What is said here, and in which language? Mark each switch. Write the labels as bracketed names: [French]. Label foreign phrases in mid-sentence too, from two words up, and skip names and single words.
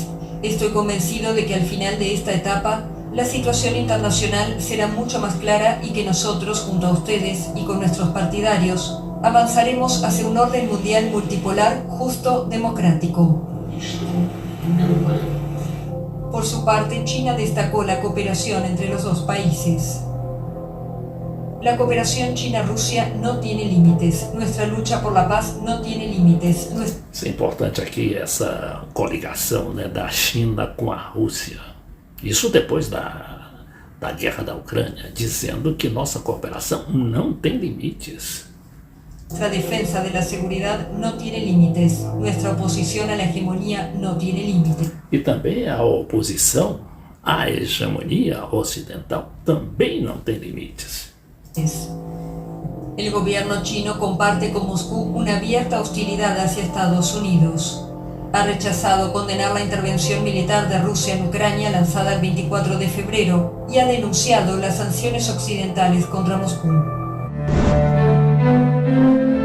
[Spanish] Estoy convencido de que al final de esta etapa, la situación internacional será mucho más clara y que nosotros, junto a ustedes y con nuestros partidarios, avanzaremos hacia un orden mundial multipolar, justo, democrático. Por su parte, China destacó la cooperación entre los dos países. La cooperación China-Rusia no tiene límites. Nuestra lucha por la paz no tiene límites. [Portuguese] É importante aqui essa coligação, né, da China com a Rússia. Isso depois da guerra da Ucrânia, dizendo que nossa cooperação não tem limites. [Spanish] Nuestra defensa de la seguridad no tiene límites. Nuestra oposición a la hegemonía no tiene límites. [Portuguese] E também a oposição à hegemonia ocidental também não tem limites. [Spanish] El gobierno chino comparte con Moscú una abierta hostilidad hacia Estados Unidos. Ha rechazado condenar la intervención militar de Rusia en Ucrania lanzada el 24 de febrero y ha denunciado las sanciones occidentales contra Moscú.